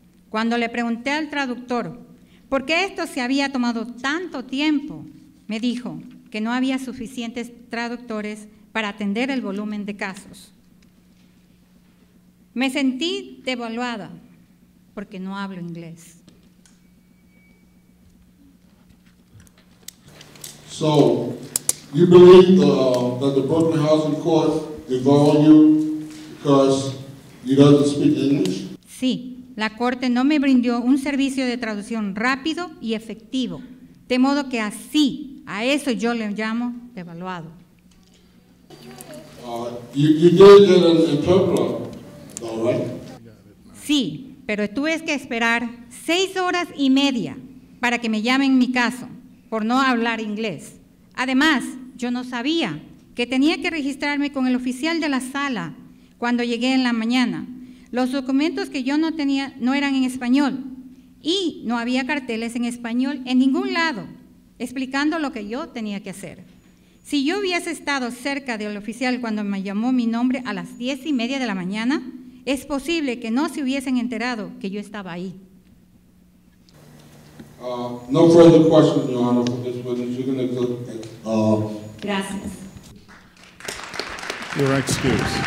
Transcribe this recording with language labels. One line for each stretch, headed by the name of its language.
Spanish: Cuando le pregunté al traductor por qué esto se había tomado tanto tiempo, me dijo que no había suficientes traductores para atender el volumen de casos. Me sentí devaluada porque no hablo inglés.
English: So, you believe that the Brooklyn Housing Court devalued you because you don't speak English?
Spanish: Sí, la Corte no me brindó un servicio de traducción rápido y efectivo, de modo que así, a eso yo le llamo devaluado.
English: You did get an interpreter, though, right?
Spanish: Sí, pero tuve que esperar 6 horas y media para que me llamen mi caso por no hablar inglés. Además, yo no sabía que tenía que registrarme con el oficial de la sala cuando llegué en la mañana. Los documentos que yo no tenía no eran en español y no había carteles en español en ningún lado explicando lo que yo tenía que hacer. Si yo hubiese estado cerca del oficial cuando me llamó mi nombre a las 10:30 de la mañana, es posible que no se hubiesen enterado que yo estaba ahí.
English: No further questions, Your Honor, for this witness. You're going to
Spanish: Gracias.
English: Your excuse.